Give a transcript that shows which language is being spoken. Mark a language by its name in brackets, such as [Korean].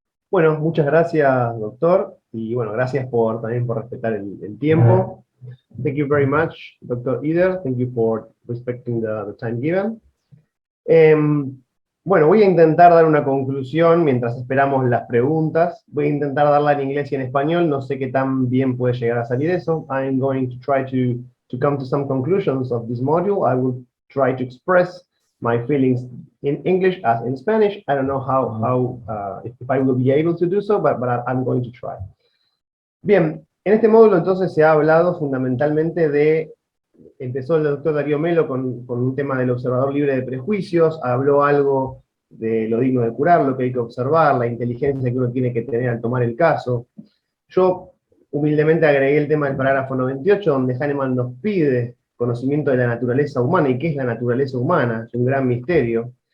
[Spanish] Bueno, muchas gracias, doctor. Y bueno, gracias también por respetar el tiempo. [English] Thank you very much, Dr. Eder. Thank you for respecting the time given. [Spanish] Bueno, voy a intentar dar una conclusión mientras esperamos las preguntas. Voy a intentar darla en inglés y en español. No sé qué tan bien puede llegar a salir eso. [English] I'm going to try to come to some conclusions of this module. I will try to express my feelings in English as in Spanish. I don't know if I will be able to do so, but I'm going to try. [Spanish] Bien, en este módulo entonces se ha hablado fundamentalmente empezó el doctor Darío Melo con un tema del observador libre de prejuicios, habló algo de lo digno de curar, lo que hay que observar, la inteligencia que uno tiene que tener al tomar el caso. Yo humildemente agregué el tema del parágrafo 98, donde Hahnemann nos pide conocimiento de la naturaleza humana, y qué es la naturaleza humana, es un gran misterio.